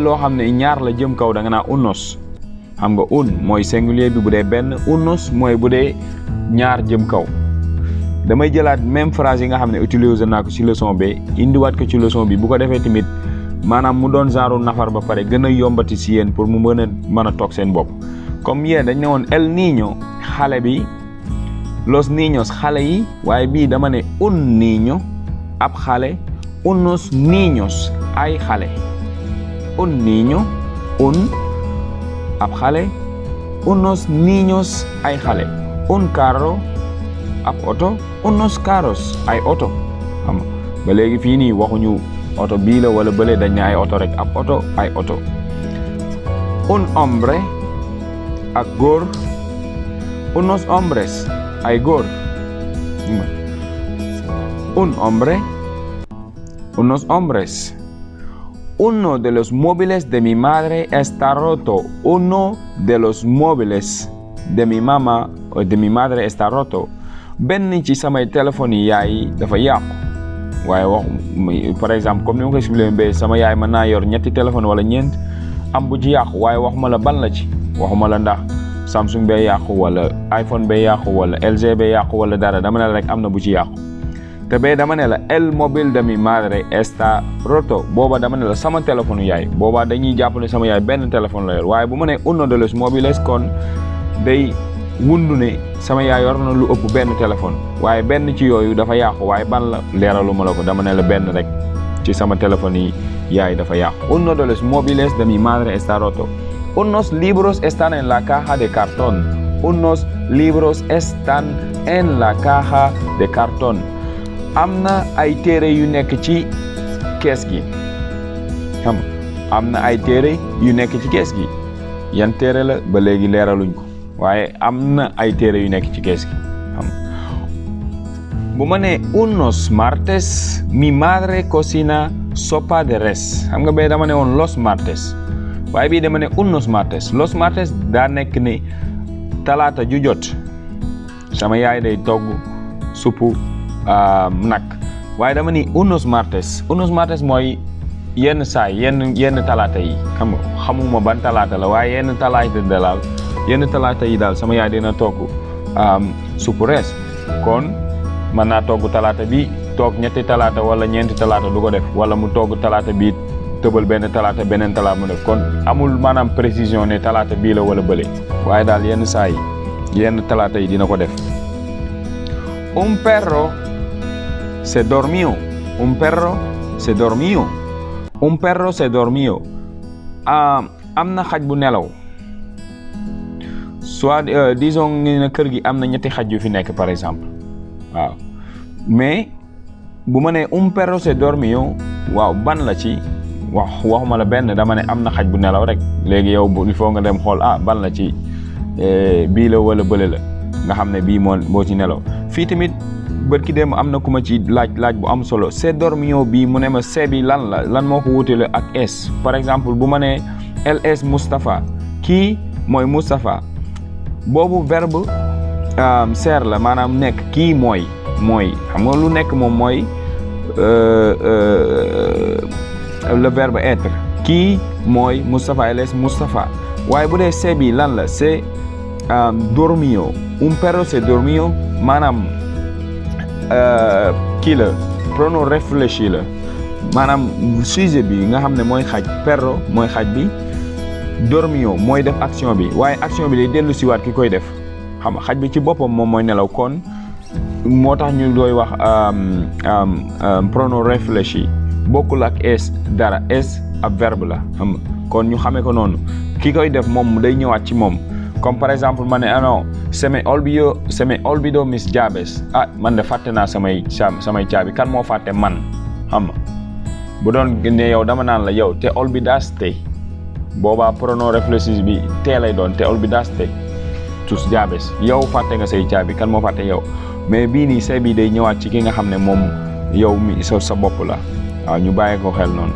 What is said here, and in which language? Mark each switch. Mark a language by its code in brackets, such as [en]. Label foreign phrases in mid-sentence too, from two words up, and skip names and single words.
[wo] loo xam ne ñaar la jëm kaw da nga naa unos xam nga un mooy singulier bi bu dee benn unos mooy bu dee ñaar jëm kaw damay jëlaat [fr] même phrase [wo] yi nga xam ne utiliser naa ko ci leçon bi indiwaat ko ci leçon bi bu ko defee tamit maanaam mu doon genre nafar ba pare gën a yombati ci yéen pour mu mën a toog seen bopp comme yéen dañ ne woon [es] el niño [wo] xale bi [es] los niños [wo] xale yi waaye bii dama ne [es] un niño [wo] ab xale [es] unos niños [wo] ay xale [es] un niño [wo] ab xale [es] unos niños [wo] ay xale [es] un carro [wo] ab oto [es] unos carros [wo] ay oto xam ba léegi fii nii waxuñu oto bii la wala bële dañ ne ay oto rek ab oto ay oto [es] un hombre [wo] ak góor [es] unos hombres [wo] ay góor [es] un hombre unos hombres uno de los móviles de mi madre está roto uno de los móviles de mi mamá o de mi madre está roto [wo] benn ci samay téléphone yi yaay dafa yàqu waaye wax [fr] par exemple [wo] comme ni ma ko expliqué ba sama yaay mën naa yor ñetti téléphone wala ñeent am bu ci yàqu waaye waxuma la ban la ci waxuma la ndax Samsung bee yàqu wala iPhone bee yàqu wala LG bee yàqu wala dara dama ne la rek am na bu ci yàqu te bee dama ne la [es] el móvil de mi madre está roto [wo] booba dama ne la sama téléphone yaay booba dañuy jàpp ne sama yaay benn téléphone la yor waaye bu ma nee [es] uno de los móviles [wo] kon day wundu ne sama yaay yor na lu ëpp benn téléphone waaye benn ci yooyu dafa yàqu waaye ban la leeralu ma la ko dama ne la benn rek ci sama téléphone yi yaay dafa yàqu [es] uno de los móviles de mi madre está roto unos libros están en la caja de cartón unos libros están en la caja de cartón [wo] am na ay téere yu nekk ci kees gi xam am na ay téere yu nekk ci kees gi yan téere la ba léegi leeraluñ ko waaye am na ay téere yu nekk ci kees gi xam bu ma nee [es] unos martes mi madre cocina sopa de res [wo] xam nga bee dama ne woon [es] los martes [wo] waaye bii dama ne [es] unos martes los martes [wo] daa nekk ne talaata ju jot sama yaay day togg suppu nag waaye dama ni [es] unos martes [wo] mooy yenn saay yenn talaata yi xam nga xamuma ban talaata la waaye yenn talaata yi daal sama yaay dina togg suppu rees kon mën naa togg talaata bi toog ñetti talaata wala ñeenti talaata du ko def wala mu togg talaata bi tëbal beneen talaata mu def kon amul maanaam précision ne talaata bii la wala bële waaye daal yenn saa yi yenn talaata yi dina ko def [es] un perro se dormió [wo] am na xaj bu nelaw [fr] soit disons [wo] ne kër gi am na ñetti xaj yu fi nekk [fr] par exemple [wo] waaw mais bu ma nee [es] un perro se dormió [wo] waaw ban la ci waxuma la benn dama ne am na xaj bu nelaw rek léegi yow [fr] il faut [wo] nga dem xool ban la ci bii la wala bële la nga xam ne bii moo ci nelaw fii tamit bërki dem am na ku ma ci laaj bu am solo [es] se dormió [wo] bii mu ne ma se bi lan moo ko wutale ak es [fr] par exemple [wo] bu ma nee [es] el es Moustapha [wo] kii mooy Moustapha boobu verbe ser la maanaam nekk kii mooy xam nga lu nekk moom mooy [fr] le verbe être [wo] kii mooy Moustapha [es] el es Moustapha [wo] waaye bu dee se bi lan la c'est dormió [es] un perro se durmió [wo] maanaam kii la [fr] pronom réfléchi [wo] la maanaam sujet bi nga xam ne mooy xaj perro mooy xaj bi dormio mooy def action bi waaye action bi day dellu siwaat ki koy def xam nga xaj bi ci boppam moom mooy nelaw kon moo tax ñu doy wax [fr] pronom réfléchi [wo] bokkul ak es dara es ab verbe la xam nga kon ñu xamee ko noonu ki koy def moom day ñëwaat ci moom [fr] comme par exemple [wo] ma ne non [es] se me olvidó mis llaves [wo] man de fàtte naa samay caabi kan moo fàtte man xam nga bu doon ne yow dama naan la yow [es] te olvidaste [wo] boobaa [fr] pronom réfléchi [wo] bi tee lay doon [es] te olvidaste tus llaves [wo] yow fàtte nga say caabi kan moo fàtte yow mais bii nii say bi day ñëwaat ci ki nga xam ne moom yow mi sa bopp la waaw ñu bàyyi ko xel noonu.